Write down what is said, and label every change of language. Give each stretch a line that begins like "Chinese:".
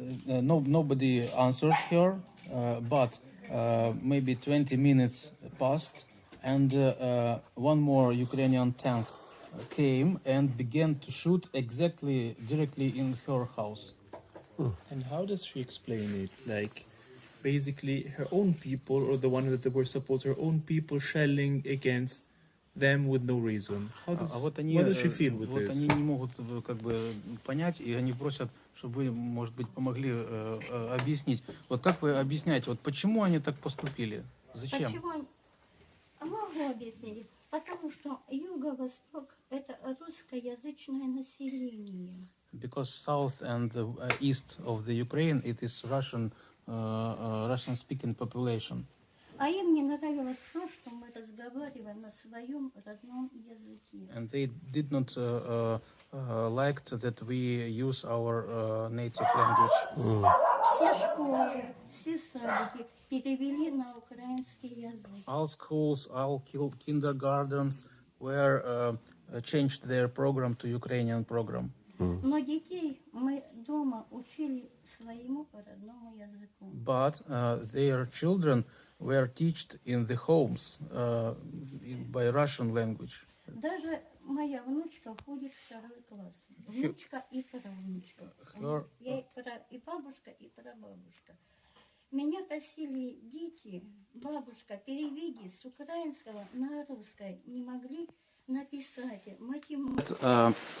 English: nobody answered her, but maybe 20 minutes passed, and one more Ukrainian tank came and began to shoot directly in her house. And how does she explain it? Like, basically, her own people, or the one that they were supposed, her own people shelling against them with no reason. What does she feel with вот this?
Russian: они не могут как бы понять, и они просят, чтобы вы, может быть, помогли объяснить. Вот как вы объясняете, вот почему они так поступили? Зачем? Почему? Могу объяснить. Потому что юго-восток – это русскоязычное население.
English: Because south and east of the Ukraine, it is Russian-speaking population.
Russian: А им не нравилось то, что мы разговариваем на своем родном языке.
English: And they did not liked that we use our native language.
Russian: Все школы, все садики перевели на украинский язык.
English: All schools, all kindergartens were changed their program to Ukrainian program.
Russian: Но детей мы дома учили своему родному языку.
English: But their children were taught in the homes by Russian language.
Russian: Даже моя внучка ходит в 2 класс. Внучка и правнучка. И бабушка, и прабабушка. Меня просили дети, бабушка, переведи с украинского на русский. Не могли написать математику.